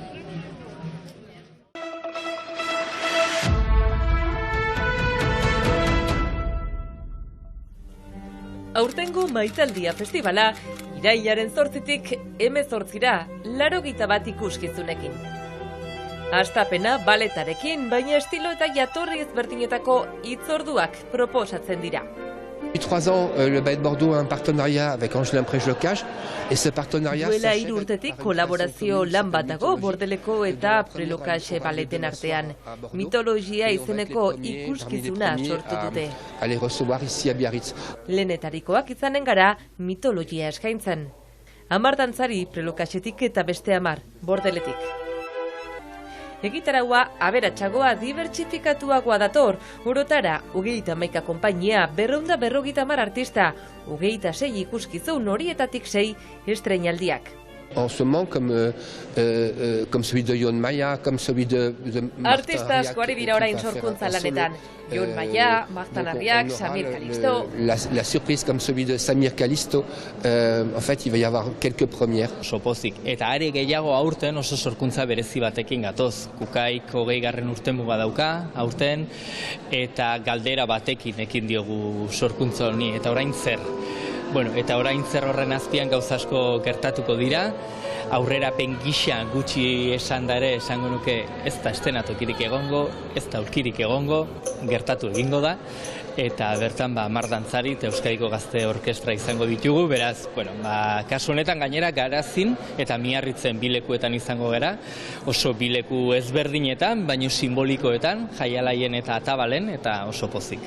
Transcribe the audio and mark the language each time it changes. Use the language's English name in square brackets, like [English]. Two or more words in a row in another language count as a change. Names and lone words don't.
[Basque] Aurtengo Maitaldia Festivala irailaren 8tik 18ra 81 ikuskizunekin. Hastapena baletarekin, baina estilo eta jatorri ezberdinetako hitzorduak proposatzen dira. [French] Depuis 3 ans, le Ballet de Bordeaux a un partenariat avec Angelin Prejlocage, et ce partenariat... [Basque] Duela 3 urtetik kolaborazio lan bat dago Bordeleko eta Prelocage baleten artean. Mitologia izeneko ikuskizuna sortu dute. [French] Aller recevoir ici à Biarritz. [Basque] Lehenetarikoak izanen gara mitologia eskaintzen. 10 dantzari Prelocagetik eta beste 10 Bordeletik. Egitaraua aberatsagoa dibertsifikatua dator, orotara 31 konpainia, 250 artista, 26 ikuskizun horietatik 6 estreinaldiak. [French] En ce moment, comme celui de Jon Maya, comme celui de [Basque] Artista askoari dira orain sorkuntza lanetan. Jon Maya, Marta Narriak, Samir Calisto. [French] La surprise comme celui de Samir Calisto, en fait, il va y avoir quelques premières. [Basque] Oso pozik. Eta are gehiago aurten oso sorkuntza berezi batekin gatoz. Kukaik 20. urtemuga dauka aurten, eta galdera batekin ekin diogu sorkuntza honi. Eta orain zer? Bueno, eta orain zer horren azpian gauza asko gertatuko dira, aurrerapen gisa gutxi esan da ere esango nuke ez da estenatokirik egongo, ez da aurkirik egongo, gertatu egingo da, eta bertan 10 dantzari eta Euskadiko Gazte Orkestra izango ditugu, beraz, kasu honetan gainera Garazin eta Miarritzen bilekuetan izango gara, oso bileku ezberdinetan, baino simbolikoetan, Jaialaien eta Atabalen, eta oso pozik.